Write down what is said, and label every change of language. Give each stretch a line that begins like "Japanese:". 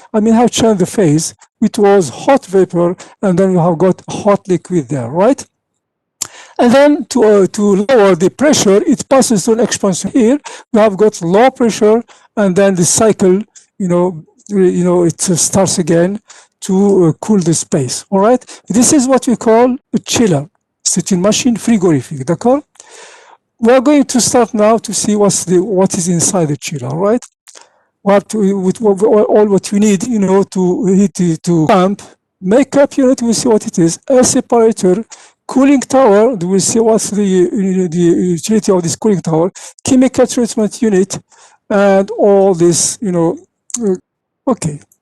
English: I mean, how changed the phase. It was hot vapor, and then we have got hot liquid there, right? And then to lower the pressure, it passes through an expansion. Here we have got low pressure, and then the cycle, it starts again to cool the space. All right. This is what we call a chiller.
French: C'est une machine frigorifique, d'accord?
English: We are going to start now to see what is inside the chiller. All right. All what you need, to pump, makeup unit. We see what it is. Air separator. Cooling tower, we will see what's the utility of this cooling tower, chemical treatment unit, and all this, okay.